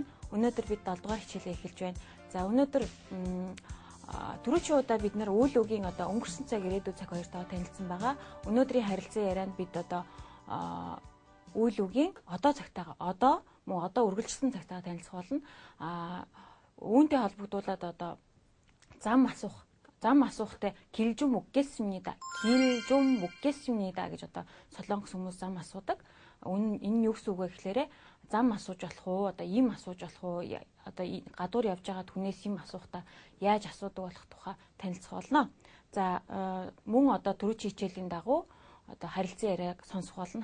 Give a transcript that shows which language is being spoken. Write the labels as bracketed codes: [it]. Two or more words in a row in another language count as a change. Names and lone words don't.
[mn] Өнөөдөр бид 7 дугаар хичээлээ эхэлж байна. За өнөөдөр түрүүчийн удаа бид нэр үйл үгийн өнгөрсөн цаг ирээдүйн цаг хоёртойгоо танилцсан байгаа. Өнөөдрийн харилцан ярианд бид үйл үгийн одоо үргэлжилсэн цагтайгаа танилцах болно. Үүнтэй холбогдуулаад зам асуухтай [ko] 길좀 묻겠습니다. 길 좀 묻겠습니다 [mn] гэж солонгос хүмүүс зам асуудаг. Энэ юу гэсэн үг вэ гэхээр зам асууж болох уу? Им асууж болох уу? Гадуур явж байгаа түнээс им асуухта яаж асуудаг болох тухай танилцах болно. За мөн түрүүчийн хичээлийн дагуу харилцан яриаг сонсох болно.